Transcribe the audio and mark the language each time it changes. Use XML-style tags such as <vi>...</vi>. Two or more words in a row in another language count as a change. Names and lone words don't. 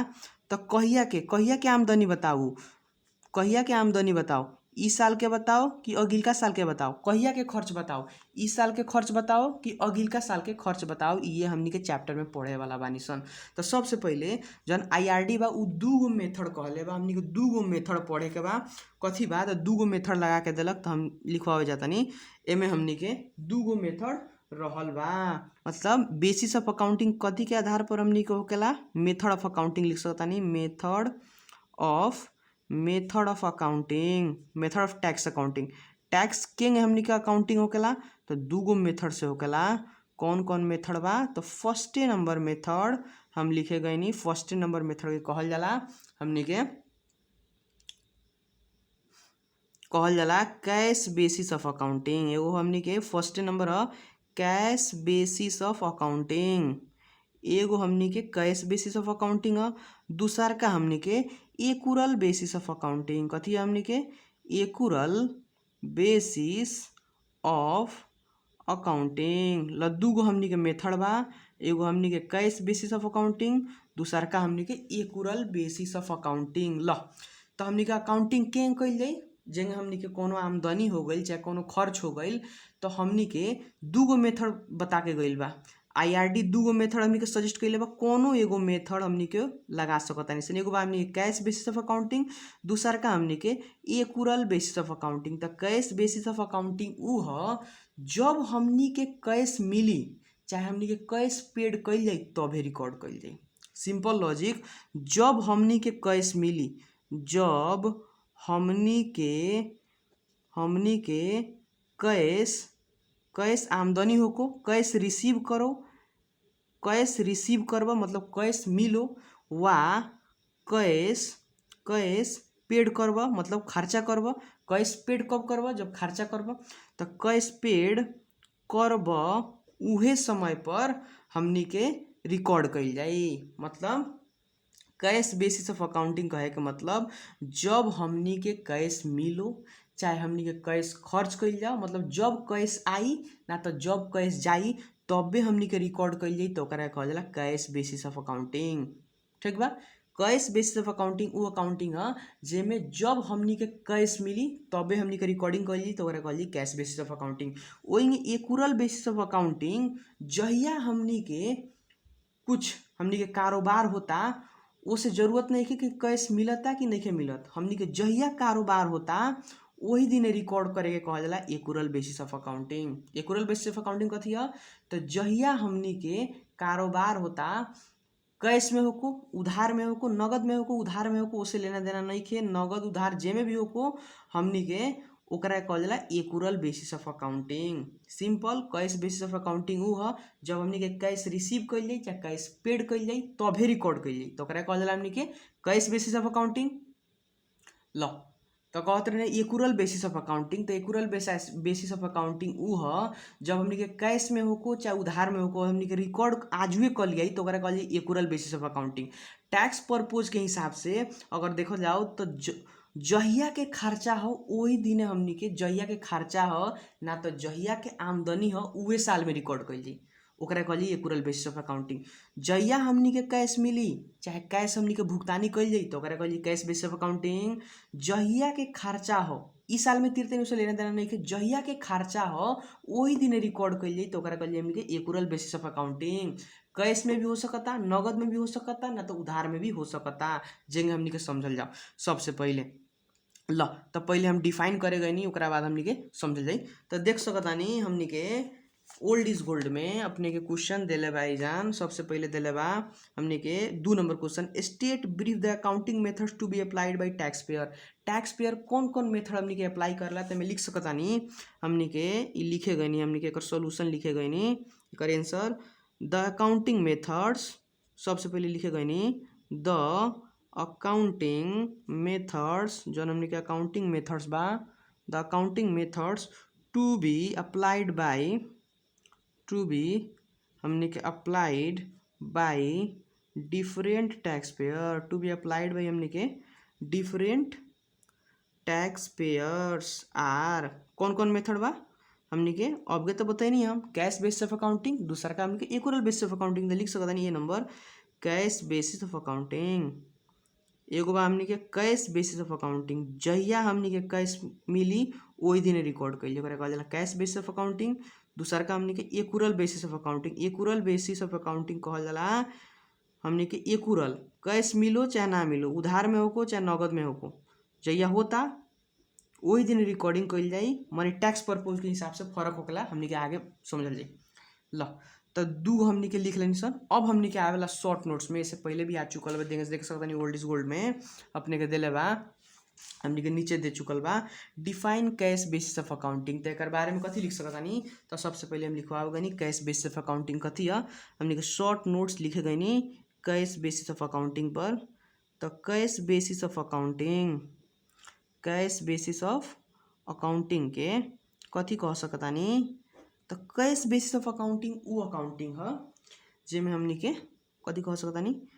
<bho>तो कहिया के आमदनी बताऊ कहिया के आमदनी बताओ ई साल के बताओ कि अगिलका साल के बताओ कहिया के खर्च बताओ ई साल के खर्च बताओ कि अगिलका साल के खर्च बताओ ये हमनी के चैप्टर में पढ़े वाला बानी सन। तो सबसे पहिले जौन IRD बा उ दूगो मेथड कहले बा हमनी के दूगो मेथड पढ़े के बा कथी बा तो दूगो मेथड लगा के देलक तो हम लिखवावे जातानी एमे हमनी के दूगो मेथड रहल बा मतलब</bho> <en>basis of accounting</en> <bho>कथी के आधार पर हमनी के होकेला</bho> <en>method of accounting</en> <bho>लिख सकतानी</bho> <en>method of accounting method of tax accounting</en> <bho>टैक्स के हमनी के अकाउंटिंग होकेला तो दूगो मेथड से होकेला कौन कौन मेथड बा तो</bho> <en>first number method</en> <bho>हम लिखे गईनी</bho> <en>first number method</en> <bho>के कहल जाला हमनी के कहल जाला</bho> <en>cash basis of accounting</en> <bho>एगो हमनी के</bho> <en>first number</en> <bho>ह</bho> <en>cash basis of</en> <bho>अकाउंटिंग एगो हमनी के</bho> <en>cash basis of accounting</en> <bho>ह दूसर का हमनी के</bho> <en>accrual basis of accounting</en> <bho>कथी हमनी के</bho> <en>accrual basis of accounting</en> <bho>ल दूगो हमनी के मेथड बा एगो हमनी के</bho> <en>cash basis of accounting</en> <bho>दूसर का हमनी के</bho> <en>accrual basis of accounting</en> <bho>ल। तो हमनी के अकाउंटिंग के कइल जाई जेंगे हमनी के कोनो आमदनी हो गइल चाहे कोनो खर्च हो गइल तो हमनी के दूगो मेथड बता के गइल बा IRD दूगो मेथड हमनी के सजेस्ट कइले बा कोनो एगो मेथड हमनी के लगा सकतानी सन एगो बा हमनी के</bho> <en>cash basis of accounting</en> <bho>दूसर का हमनी के</bho> <en>accrual basis of accounting.</en> <bho>तो</bho> <en>cash basis of accounting</en> <bho>उ ह जब हमनी के कैश मिली चाहे हमनी के</bho> <en>cash paid</en> <bho>कइल जाई तबे रिकॉर्ड कइल जाई</bho> <en>simple logic</en> <bho>जब हमनी के कैश मिली जब हमनी के कैश आमदनी होको</bho> <en>cash receive</en> <bho>करबा मतलब कैश मिलो वा</bho> <en>cash paid</en> <bho>करबा मतलब खर्चा करबा</bho> <en>cash paid</en> <bho>कब करबा जब खर्चा करबा। तो</bho> <en>cash paid</en> <bho>करबा उहे समय पर हमनी के रिकॉर्ड कइल जाई मतलब</bho> <en>cash basis of accounting</en> <bho>कहे के मतलब जब हमनी के कैश मिलो चाहे हमनी के कैश खर्च कइल जाओ मतलब जब कैश आई ना तो जब कैश जाई तबे हमनी के रिकॉर्ड कइल जाई तो ओकरा कहल जाला</bho> <en>cash basis of accounting</en> <bho>ठीक बा।</bho> <en>cash basis of accounting</en> <bho>उ अकाउंटिंग ह जेमे जब हमनी के कैश मिली तबे हमनी के रिकॉर्डिंग कइल जाई तो ओकरा कहल जाई</bho> <en>cash basis of accounting.</en> <bho>ओही</bho> <en>accrual basis of accounting</en> <bho>जहिया हमनी के कारोबार होता ओसे जरूरत नहीं कि कैश मिलता कि नहीं मिलत हमनी के जहिया कारोबार होता वही दिन रिकॉर्ड करे के कहल जाला</bho> <en>accrual basis of accounting. accrual basis of accounting</en> <bho>कथी है तो जहिया हमनी के कारोबार होता कैश में होको उधार में होको नगद में होको उधार में होको उसे लेना देना नहीं खे नगद उधार जेमे भी होको हमनी के ओकरा कहल जाला</bho> <en>accrual basis of accounting. simple cash basis of accounting</en> <bho>उ ह जब हमनी के</bho> <en>cash receive</en> <bho>कइल जाई चाहे</bho> <en>cash paid</en> <bho>कइल जाई तबे रिकॉर्ड कइल जाई तो ओकरा कहल जाला हमनी के</bho> <en>cash basis of accounting</en> <bho>ल। तो कहत रहे</bho> <en>accrual basis of accounting</en> <bho>तो</bho> <en>accrual basis of accounting</en> <bho>उ ह जब हमनी के कैश में होको चाहे उधार में होको हमनी के रिकॉर्ड आजुए कर लिया तो ओकरा कहल जाई</bho> <en>accrual basis of accounting. tax purpose</en> <bho>के हिसाब से अगर देखल जाओ तो जहिया के खर्चा हो वही दिन हमनी के जहिया के खर्चा हो ना तो जहिया के आमदनी हो उहे साल में रिकॉर्ड कइल जाई ओकरा कहल जाई</bho> <en>accrual basis of accounting.</en> <bho>जहिया हमनी के कैश मिली चाहे कैश हमनी के भुगतानी कइल जाई तो ओकरा कहल जाई</bho> <en>cash basis of accounting.</en> <bho>जहिया के खर्चा हो इस साल में तीरते उसे लेना देना नहीं के जहिया के खर्चा हो वही दिन रिकॉर्ड कइल जाई तो ओकरा कहल जाई हमनी के</bho> <en>accrual basis of accounting.</en> <bho>कैश में भी हो सकता, नगद में भी हो सकता, ना तो उधार में भी हो सकता। जेंगे हमनी के समझल जाओ। सबसे पहले ल तो पहले हम डिफाइन करे गए नी, ओकरा बाद हमनी के समझल जाई। तो देख सकतानी हमनी के ओल्ड इज गोल्ड में अपने के क्वेश्चन देले बा एग्जाम। सबसे पहले देले बा हमनी के 2 नंबर क्वेश्चन,</bho> <en>State brief the accounting methods to be applied by tax payer.</en> <bho>टैक्स पेयर कौन कौन मेथड हमनी के अप्लाई करला तो मैं लिख सकतानी। हमनी के लिखे गए नी, हमनी के एकर सॉल्यूशन लिखे गए नी, एकर आंसर</bho> <en>the accounting methods.</en> <bho>सबसे पहले लिखे गए नी</bho> <en>the accounting methods,</en> <bho>जौन हमनी के</bho> <en>accounting methods</en> <bho>बा,</bho> <en>the accounting methods to be applied by, to be applied by different tax payer, to be applied by</en> <bho>हमनी के</bho> <en>different tax payers are.</en> <bho>कौन कौन मेथड बा हमनी के अबगे तो बताई नहीं हम,</bho> <en>cash basis of accounting,</en> <bho>दूसरा का हमनी के</bho> <en>accrual basis of accounting.</en> <bho>लिख सकता नहीं ये नंबर</bho> <en>cash basis of accounting.</en> <bho>एगो बा हमनी के</bho> <en>cash basis of accounting,</en> <bho>जहिया हमनी के कैश मिली वही दिन रिकॉर्ड कइल, ओकरा कहल जाला</bho> <en>cash basis of accounting.</en> <bho>दूसरा का हमनी के</bho> <en>accrual basis of accounting. accrual basis of accounting</en> <bho>कहल जाला हमनी के एक्यूरल, कैश मिलो चाहे ना मिलो, उधार में होको चाहे नगद में होको, जहिया होता वही दिन रिकॉर्डिंग कइल जाई। माने</bho> <en>tax purpose</en> <bho>के हिसाब से फर्क होकला, हमनी के आगे समझल जाई। ल तो 2 हमनी के लिख लेनी सन। अब हमनी के आवेला</bho> <en>short notes</en> <bho>में, इससे पहले भी आ चुकल बा, देख सकतानी ओल्ड इज गोल्ड में अपने के देले बा, हमनी के नीचे दे चुकल बा</bho> <en>define cash basis of accounting.</en> <bho>तो एकर बारे में कथी लिख सकतानी, तो सबसे पहले हम लिखवाओ गनी</bho> <en>cash basis of accounting</en> <bho>कथी है। हमनी के</bho> <en>short notes</en> <bho>लिखे गनी</bho> <en>cash basis of accounting</en> <bho>पर। तो</bho> <en>cash basis of accounting, cash basis of accounting</en> <bho>के कथी कह सकतानी, तो</bho> <en>cash basis of accounting</en> <bho>उ अकाउंटिंग है जेमें हमनी के कथी कह सकतानी,</bho>